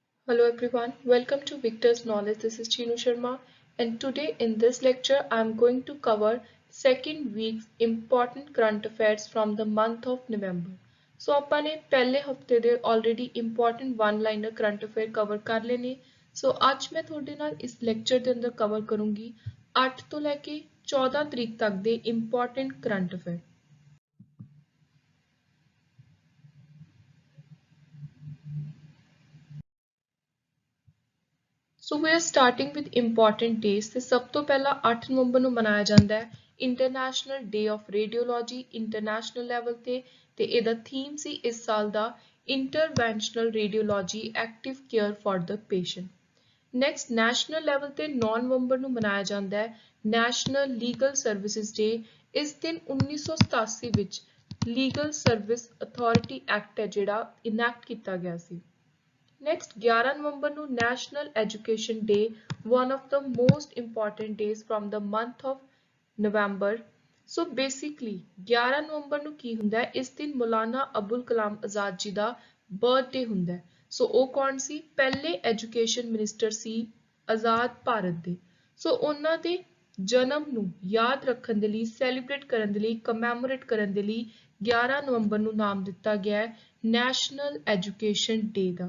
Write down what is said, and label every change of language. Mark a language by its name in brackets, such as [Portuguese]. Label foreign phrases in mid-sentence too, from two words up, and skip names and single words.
[English] Hello everyone, welcome to Victor's Knowledge. This is Chinu Sharma, and today in this lecture I am going to cover second week's important current affairs from the month of November. [Punjabi] So ਆਪਾਂ ਨੇ ਪਹਿਲੇ ਹਫਤੇ ਦੇ [English] already important one liner current affair cover [Punjabi] ਕਰ ਲਏ ਨੇ। ਸੋ ਅੱਜ ਮੈਂ ਤੁਹਾਡੇ ਨਾਲ ਇਸ ਲੈਕਚਰ ਦੇ ਅੰਦਰ ਕਵਰ ਕਰੂੰਗੀ 8 ਤੋਂ ਲੈ ਕੇ 14 ਤਰੀਕ ਤੱਕ ਦੇ [English] important current affair। So we are starting with important days [Punjabi] ਤੇ ਸਭ ਤੋਂ ਪਹਿਲਾਂ 8 ਨਵੰਬਰ ਨੂੰ ਮਨਾਇਆ ਜਾਂਦਾ ਹੈ ਇੰਟਰਨੈਸ਼ਨਲ ਡੇ ਆਫ ਰੇਡੀਓਲੋਜੀ [English] international level [Punjabi] ਤੇ ਇਹਦਾ ਥੀਮ ਸੀ ਇਸ ਸਾਲ ਦਾ [English] Interventional Radiology Active Care for the Patient. Next national level [Punjabi] ਤੇ 9 ਨਵੰਬਰ ਨੂੰ ਮਨਾਇਆ ਜਾਂਦਾ ਹੈ ਨੈਸ਼ਨਲ ਲੀਗਲ ਸਰਵਿਸਿਜ਼ ਡੇ। ਇਸ ਦਿਨ 1987 ਵਿੱਚ ਲੀਗਲ ਸਰਵਿਸ ਅਥਾਰਟੀ ਐਕਟ ਹੈ ਜਿਹੜਾ ਇਨੈਕਟ ਕੀਤਾ ਗਿਆ ਸੀ। [English] Next, 11 November ਨੂੰ National Education Day, one of the most important days from the month of November. So basically, [Punjabi] 11 ਨਵੰਬਰ ਨੂੰ ਕੀ ਹੁੰਦਾ ਹੈ? ਇਸ ਦਿਨ ਮੌਲਾਨਾ ਅਬੁਲ ਕਲਾਮ ਆਜ਼ਾਦ ਜੀ ਦਾ ਬਰਥਡੇ ਹੁੰਦਾ ਹੈ। ਸੋ ਉਹ ਕੌਣ ਸੀ? ਪਹਿਲੇ [English] education minister [Punjabi] ਸੀ ਆਜ਼ਾਦ ਭਾਰਤ ਦੇ। ਸੋ ਉਹਨਾਂ ਦੇ ਜਨਮ ਨੂੰ ਯਾਦ ਰੱਖਣ ਦੇ ਲਈ, ਸੈਲੀਬ੍ਰੇਟ ਕਰਨ ਦੇ ਲਈ, ਕਮੈਮੋਰੇਟ ਕਰਨ ਦੇ ਲਈ 11 ਨਵੰਬਰ ਨੂੰ ਨਾਮ ਦਿੱਤਾ ਗਿਆ ਹੈ ਨੈਸ਼ਨਲ ਐਜੂਕੇਸ਼ਨ ਡੇ ਦਾ।